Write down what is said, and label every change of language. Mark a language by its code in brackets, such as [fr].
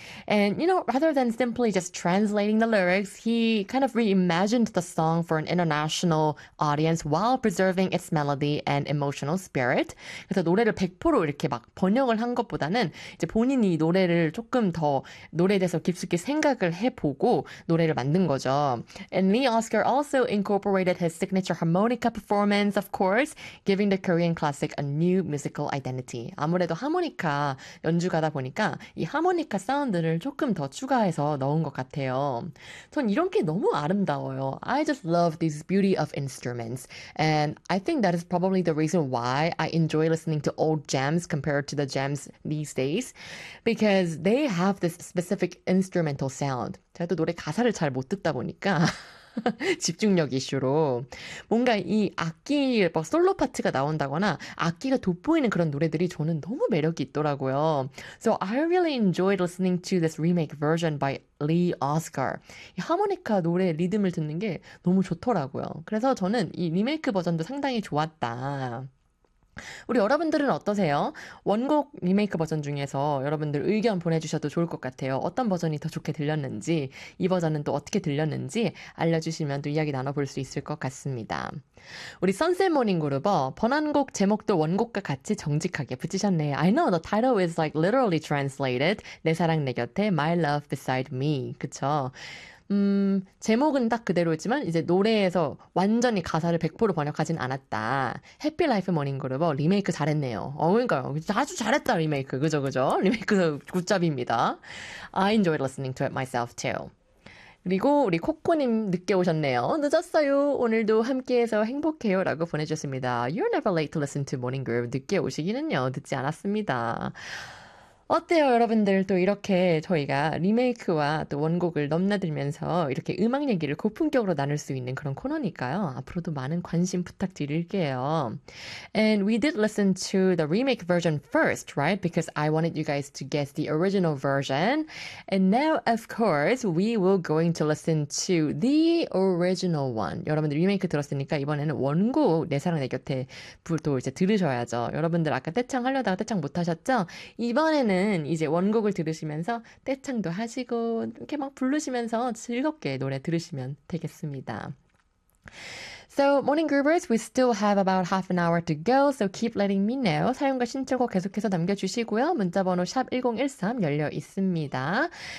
[en] And, you know, rather than simply just translating the lyrics, he kind of reimagined the song for an international audience while preserving its melody and emotional spirit. [ko] 그래서 노래를 100% 이렇게 막 번역을 한 것보다는 이제 본인이 노래를 조금 더 노래에 대해서 깊숙이 생각을 해보고 노래를 만든 거죠. [en] And Lee Oscar also incorporated his signature harmonica performance, of course, giving the Korean classic a new musical identity. [ko] 아무래도 하모니카 연주가다 보니까 이 하모니카 사운드를 조금 더 추가해서 넣은 것 같아요. 전 이런 게 너무 아름다워요. [en] I just love this beauty of instruments. And I think that is probably the reason why I enjoy listening to old jams compared to the jams these days. Because they have this specific instrumental sound. [ko] 제가 또 노래 가사를 잘 못 듣다 보니까 집중력 이슈로 뭔가 이 악기 막 솔로 파트가 나온다거나 악기가 돋보이는 그런 노래들이 저는 너무 매력이 있더라고요. [en] So I really enjoyed listening to this remake version by Lee Oscar. [ko] 이 하모니카 노래 리듬을 듣는 게 너무 좋더라고요. 그래서 저는 이 리메이크 버전도 상당히 좋았다. 우리 여러분들은 어떠세요? 원곡 리메이크 버전 중에서 여러분들 의견 보내주셔도 좋을 것 같아요. 어떤 버전이 더 좋게 들렸는지, 이 버전은 또 어떻게 들렸는지 알려주시면 또 이야기 나눠볼 수 있을 것 같습니다. 우리 Sunset Morning Group 번안곡 제목도 원곡과 같이 정직하게 붙이셨네요. [en] I know the title is like literally translated. [ko] 내 사랑 내 곁에, My Love Beside Me. 그쵸? 제목은 딱 그대로지만 이제 노래에서 완전히 가사를 100% 번역하진 않았다. 해피 라이프 모닝 그룹 리메이크 잘했네요. 그러니까요. 아주 잘했다 리메이크. 그죠. 리메이크 굿잡입니다. [en] I enjoyed listening to it myself too. [ko] 그리고 우리 코코님 늦게 오셨네요. 늦었어요. 오늘도 함께해서 행복해요 라고 보내주셨습니다. [en] You're never late to listen to morning group. [ko] 늦게 오시기는요. 늦지 않았습니다. 어때요, 여러분들? 또 이렇게 저희가 리메이크와 또 원곡을 넘나들면서 이렇게 음악 얘기를 고품격으로 나눌 수 있는 그런 코너니까요. 앞으로도 많은 관심 부탁드릴게요. [en] And we did listen to the remake version first, right? Because I wanted you guys to guess the original version. And now, of course, we will going to listen to the original one. [ko] 여러분들 리메이크 들었으니까 이번에는 원곡 내 사랑 내 곁에 또 이제 들으셔야죠. 여러분들 아까 떼창 하려다가 떼창 못하셨죠? 이번에는 이제 원곡을 들으시면서 떼창도 하시고 이렇게 막 부르시면서 즐겁게 노래 들으시면 되겠습니다. [en] So, morning groupers, we still have about half an hour to go, so keep letting me know. [ko] 사용과 신청곡 계속해서 남겨주시고요. 문자번호 샵1013 열려 있습니다.